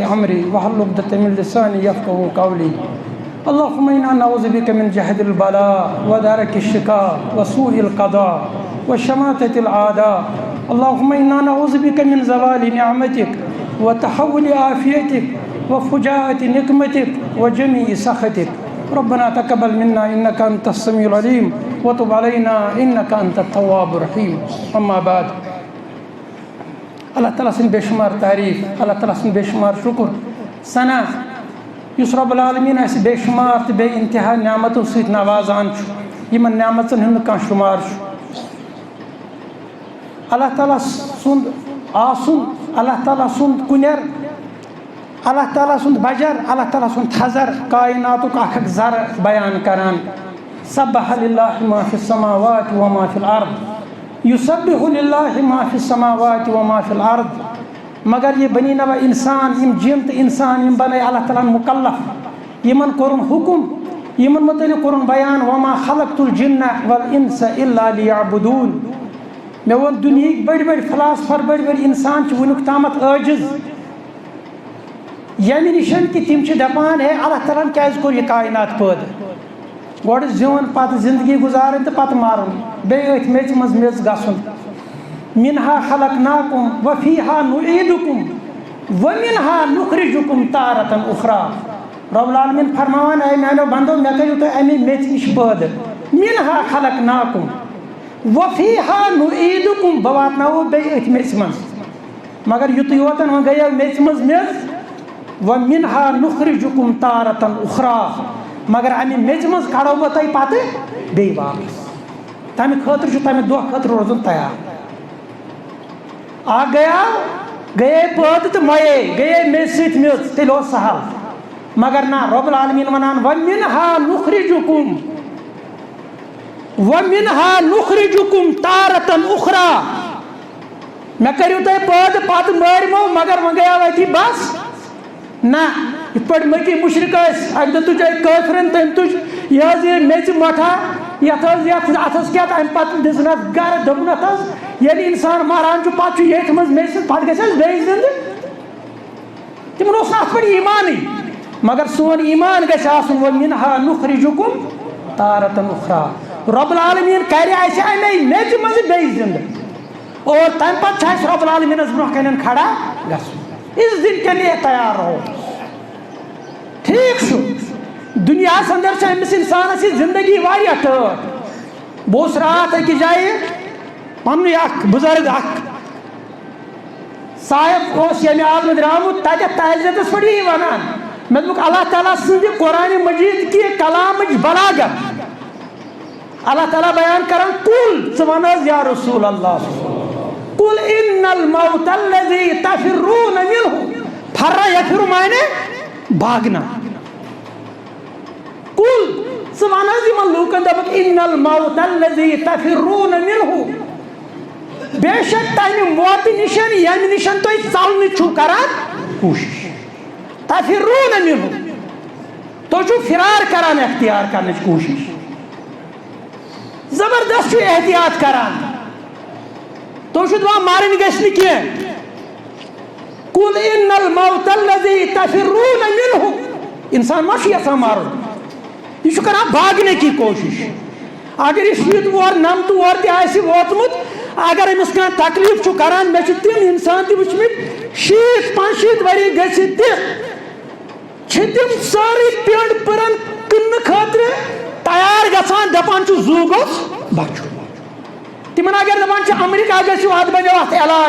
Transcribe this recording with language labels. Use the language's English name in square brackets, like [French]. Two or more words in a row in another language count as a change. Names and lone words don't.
[Arabic] أمري واحلل عقدة من لساني يفقهوا قولي اللهم إنا نعوذ بك من جهد البلاء ودرك الشقاء وسوء القضاء وشماتة الأعداء اللهم إنا نعوذ بك من زوال نعمتك وتحول عافيتك وفجاءة نقمتك وجميع سخطك ربنا تقبل منا إنك أنت السميع العليم وتب علينا إنك أنت التواب الرحيم أما بعد [Kashmiri] اللہ تعالیٰ سن بے شمار تعریف اللہ تعالیٰ سن بے شمار شکر ثنا یس رب العالمین اسہِ بے شمار تو بے انتہا نعمتو سۭتۍ نوازان یمن نعمتن ہُنٛد کانٛہہ شمار اللہ تعالیٰ سُنٛد آسُن اللہ تعالیٰ سُنٛد کُنیر اللہ تعالیٰ سُنٛد بجر اللہ تعالیٰ سُنٛد تھزر کائناتُک اکھ اکھ ذرٕ بیان کران [Arabic] سبح للہ ما فی السماوات وما فی الارض یسبح للہ ما فی السماوات وما فی الارض [Kashmiri] مگر یہ بنی نوع انسان یم جن تو انسان یم بنائے اللہ تعالیٰ مکلف یمن کورن حکم یمن متعلق کورن بیان [Arabic] وما خلقت الجن والانس الا لیعبدون [Kashmiri] مے وون دنیا بڑی بڑی فلاسفر بڑی بڑی انسان ونیُک تامت عاجز یمہ نشن کہ تم دپان ہے اللہ تعالیٰ کیازِ کوٚر یہ کائنات پٲدٕ گۄڈٕ زیوٗن پتہٕ زندگی گزارٕنۍ تہٕ پتہٕ مرُن بیٚیہِ أتھۍ میٚژِ منٛز میٚژ گژھُن [Arabic] منہا خلقناکم وفیہا نعیدکم ومنہا نخرجکم تارةً اخرى [Kashmiri] رب العالمین فرماوان اے میانیو بندو مےٚ کٔرِو تُہۍ امی میٚژِ نِش پٲدٕ [Arabic] منہا خلقناکم وفیہا نعیدکم [Kashmiri] بہٕ واتناوو بیٚیہِ أتھۍ میٚژِ منٛز مگر یُتُے یوتن وۄنۍ گٔیو میٚژِ منٛز میٚژ [Arabic] ومنہا نخرجکم تارةً اخرى [Kashmiri] مگر امی میٚژِ منٛز کڑو بہٕ تۄہہِ پتہٕ بیٚیہِ واپس تمہِ خٲطرٕ چھُ تمہِ دۄہ خٲطرٕ روزُن تیار اکھ گٔیاو گئے پٲدٕ تہٕ مۄیے گٔیے مےٚ سۭتۍ میٚژ تیٚلہِ اوس سہل مگر نہ رۄب العالمیٖن وَنان وَمِنہا [Arabic] نُخرِجُکُم تارَةً اُخرى [Kashmiri] مےٚ کٔرِو تۄہہِ پٲدٕ پَتہٕ مٲرۍمو مگر وۄنۍ گٔیاو أتی بس نہ یِتھ پٲٹھۍ مٔکی مُشرِک ٲسۍ اَکہِ دۄہ تُج أکۍ کٲفرَن تٔمۍ تُج یہِ حظ یہِ میٚژِ مۄٹھا یَتھ حظ اَتھَس کیٛاہ تہٕ اَمہِ پَتہٕ دِژنَس گَرٕ دوٚپنَتھ حظ ییٚلہِ اِنسان مَران چھُ پَتہٕ چھُ ییٚتھۍ منٛز میٚژِ سۭتۍ پَتہٕ گژھِ حظ بیٚیہِ زِندٕ تِمن اوس نہٕ اَتھ پٮ۪ٹھ ایٖمانٕے مگر سون ایٖمان گژھِ آسُن [Arabic] وَمِنہا نُخرِجُکُم تارَةً اُخرى [Kashmiri] رۄب العالمیٖن کَرِ اَسہِ اَمے میٚژِ منٛزٕ بیٚیہِ زِندٕ اور تَمہِ پَتہٕ چھُ اَسہِ رۄب العالمیٖنَس برونٛہہ کَنٮ۪ن کھڑا گژھُن [Urdu] اِس دِن کے لیے تیار رہو [Kashmiri] ٹھیٖک چھُ دُنیاہَس اَندر چھِ أمِس اِنسانَس یہِ زِندگی واریاہ ٹٲٹھ بہٕ اوسُس راتھ أکِس جایہِ پَننُے اَکھ بُزرٕگ اَکھ صاحب اوس ییٚمہِ عالمہٕ درٛامُت تَتٮ۪تھ تعزیتَس پٮ۪ٹھ یی وَنان مےٚ دوٚپُکھ اللہ تعالیٰ سٕنٛزِ قرآنِ مجیٖد کہِ کلامٕچ بلاغت اللہ تعالیٰ بیان کران کُل ژٕ وَن حظ [Arabic] یا رسول اللہ قل ان الموت الذي تفرون منه فر یفر [Kashmiri] معنی بھاگنا قل ژٕ وَن حظ یِمن لوٗکن دوٚپُکھ [Arabic] ان الموت الذي تفرون منه [Kashmiri] بے شک تَمہِ موتہٕ نِشن ییٚمہِ نِشن تُہۍ ژلنہٕ چھُو کران کوٗشِش [Arabic] تفرون منه [Kashmiri] تُہۍ چھُو فرار کران اختیار کرنٕچ کوٗشِش زبردست چھُ احتیاط کران تُہۍ چھِو دپان مَرٕنۍ گژھِ نہٕ کینٛہہ [Arabic] قل ان الموت الذي تفرون منه [Kashmiri] انسان ما چھُ یژھان مَرُن یہِ چھُ کران بھاگنٕچی کوٗشِش اگر یہِ شیٖت وُہر نَمتہٕ وُہر تہِ آسہِ ووتمُت اگر أمِس کانٛہہ تکلیٖف چھُ کران مےٚ چھِ تِم اِنسان تہِ وٕچھمٕتۍ 60-65 ؤری گٔژھِتھ تہِ چھِ تِم سٲرٕے پٮ۪نٛڈ پٕرن کٕننہٕ خٲطرٕ تیار گژھان دپان چھُ زوٗ گوٚژھ بچُن تِمن اگر دپان چھِ امریکہ گٔژھِو اَتھ بنیو اَتھ علاج